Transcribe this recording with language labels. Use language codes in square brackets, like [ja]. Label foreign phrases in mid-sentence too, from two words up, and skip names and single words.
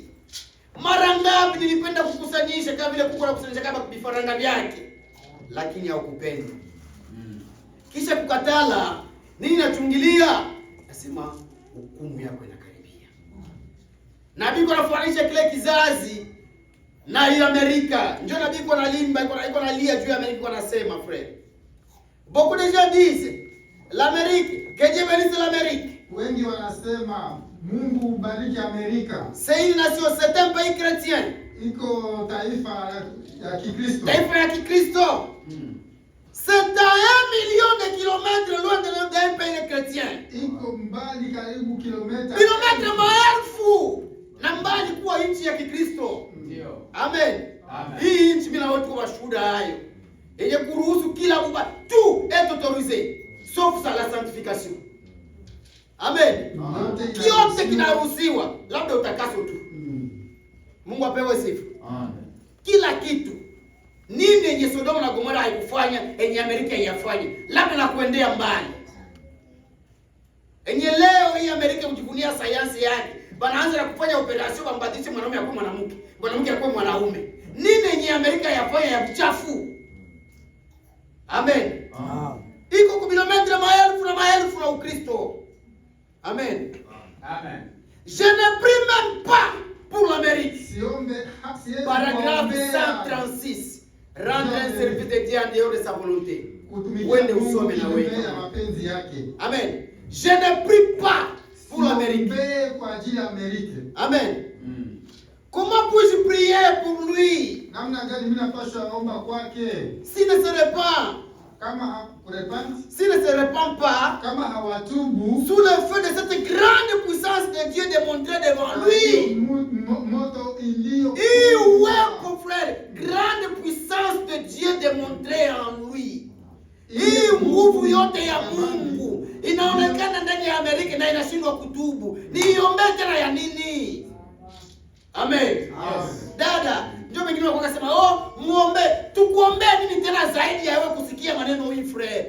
[sw] Mara ngapi nilipenda kukusanyisha kama vile kuku anakusanyisha kama vifaranga vyake, lakini haukupenda. Kisha kukatala, nini nachungilia? Nasema hukumu yako inakaribia. Nabii anafanisha kile kizazi na ile Amerika. Ndio nabii analimba, iko analia juu ya Amerika, anasema frère. [fr] Beaucoup de gens disent l'Amérique, que Dieu bénisse l'Amérique. [sw] Wengi wanasema Mungu ubariki Amerika. [fr] C'est une nation, c'est un pays chrétien. [sw] Iko taifa ya Kikristo. Taifa ya Kikristo. [fr] C'est à 1 million de kilomètres loin d'un pays chrétien. [sw] Iko mbali karibu kilomita maelfu na mbali kuwa nchi ya Kikristo. Ndio. Amen. Amen. Hii nchi bila watu washuhuda hayo. yenye kuruhusu kila mubaya, [fr] tout est autorisé sauf ça la sanctification. [sw] Amen. Kiote kinaruhusiwa, labda utakaso tu. Mungu apewe sifa. Amen. Kila kitu. Nini yenye Sodoma na Gomora haikufanya, yenye Amerika haiyafanye? Labda na kuendea mbali. Yenye leo hii Amerika kujivunia sayansi yake, banaanza na kufanya operation bambadilishe mwanaume akuwe mwanamke, mwanamke akuwe mwanaume. Nini yenye Amerika yafanya ya uchafu? Amen. Iko kilometra maelfu na Ukristo. Amen. Amen. [fr] Je ne prie même pas pour l'Amérique. Paragraphe 136. Rendre un service de Dieu en dehors de sa volonté. [sw] Wende usome na wewe. Amen. [fr] Je ne prie pas pour l'Amérique. Amen. Comment puis-je prier pour lui? S'il ne se répand, s'il ne se répand pas, sous le feu de cette grande puissance de Dieu démontrée devant lui. Mon frère, grande puissance de Dieu démontrée en lui. [sw] Hii nguvu yote ya Mungu inaonekana ndani ya Amerika na inashindwa kutubu. Niombe tena ya nini? Amen. Dada, ndio wengine wakasema, muombe, tukuombe nini tena zaidi ya wewe kusikia maneno hii frere.